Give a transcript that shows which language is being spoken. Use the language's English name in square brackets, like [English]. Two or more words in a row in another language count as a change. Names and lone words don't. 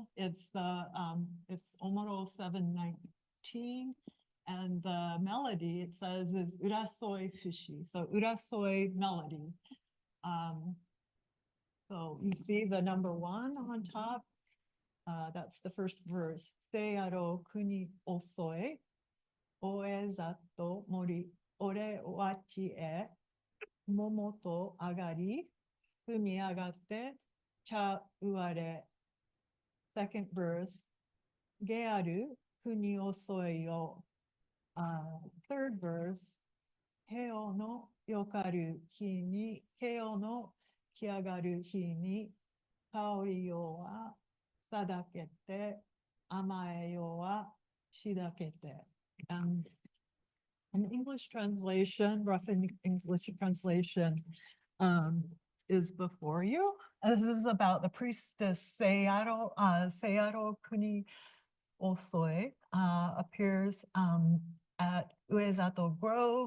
[English] It's Omoro 719. And the melody, it says, is urasoi fushi. So urasoi melody. So you see the number 1 on top. That's the first verse. [Central Okinawan] Seiaro kuni osoi. Oe zato mori ore wachi e. Momoto agari. Fumi agate. Cha uare. [English] Second verse. [Central Okinawan] Gearu kuni osoi yo. [English] Third verse, [Central Okinawan] Keo no yokaru hi ni, Keo no kiagaru hi ni, kaori yo wa sadakete, amae yo wa shidakete. [English] An English translation, rough English translation, is before you. This is about the priestess Seiaro Kuni Osoi appears at Uezato Grove.